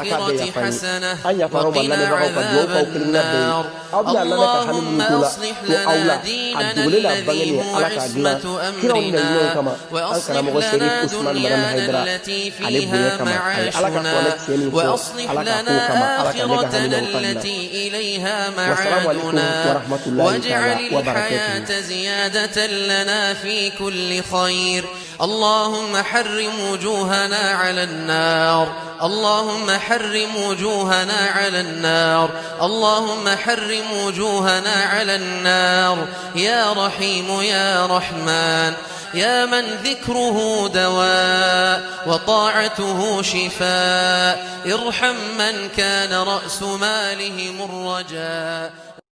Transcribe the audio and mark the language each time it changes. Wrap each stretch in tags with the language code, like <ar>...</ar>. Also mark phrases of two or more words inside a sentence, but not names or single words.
<bm>a k'a bɛɛ yafa ye an yafara ma lamɛnbagaw ka dugawu k'aw kelenkelenna bɛɛ ye aw bɛna lamɛn ka hami minnu k'u la ko aw la a dogolen n'a bangeni ye ala k'a dilan kiraw ni laɲiniw kama an karamɔgɔ serif usman madame haidara ale bonya kama a ye ala ka kuranɛ tiɲɛ min fɔ ala ka kow kama ala ka ne ka hami minnu ka dilan</bm> <ar>والسلام عليكم ورحمة الله تعالى وبركاته خير اللهم حرم وجوهنا على النار اللهم حرم وجوهنا على النار اللهم حرم وجوهنا على النار يا رحيم يا رحمن يا من ذكره دواء وطاعته شفاء ارحم من كان رأس مالهم الرجاء</ar>